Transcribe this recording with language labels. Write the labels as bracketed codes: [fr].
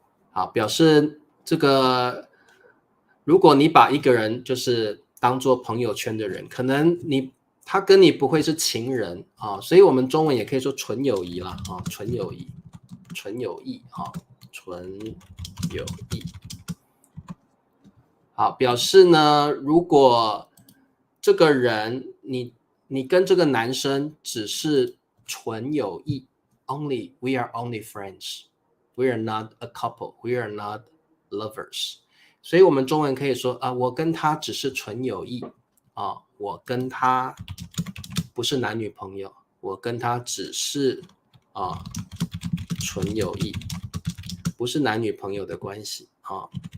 [zh] 好，表示这个，如果你把一个人就是当做朋友圈的人，可能他跟你不会是情人啊，所以我们中文也可以说纯友谊啦啊，纯友谊，纯友谊啊，纯友谊。好，表示呢，如果这个人你跟这个男生只是纯友谊 ， [en] only we are only friends, we are not a couple, we are not lovers。 [zh] 所以我们中文可以说啊，我跟他只是纯友谊啊，我跟他不是男女朋友，我跟他只是纯友谊，不是男女朋友的关系啊。